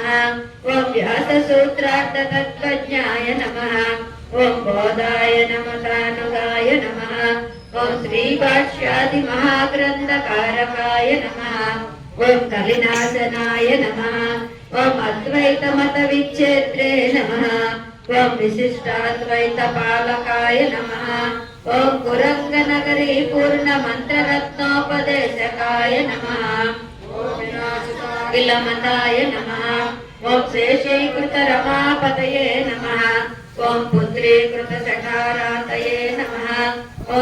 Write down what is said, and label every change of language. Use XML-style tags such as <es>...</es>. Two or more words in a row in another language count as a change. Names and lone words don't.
<sa>ओम व्याससूत्रार्थतत्त्वज्ञाय नमः। ओम बोधाय नमसानुगाय नमः। ओम श्रीभाष्यादिमहाग्रन्थकारकाय नमः। ओम कलिनाशनाय नमः। ओम अद्वैतमतविच्छेत्रे नमः। ఓం విశిష్టాద్వైతపాలకాయ నమః ఓం కురంగనగరీ పూర్ణ మంత్రరత్నోపదేశకాయ నమః విలమతాయ నమః ఓం శేషీకృత రమాపతయే నమః ఓం పుత్రీకృత సకారాతయే నమః ఓం</sa>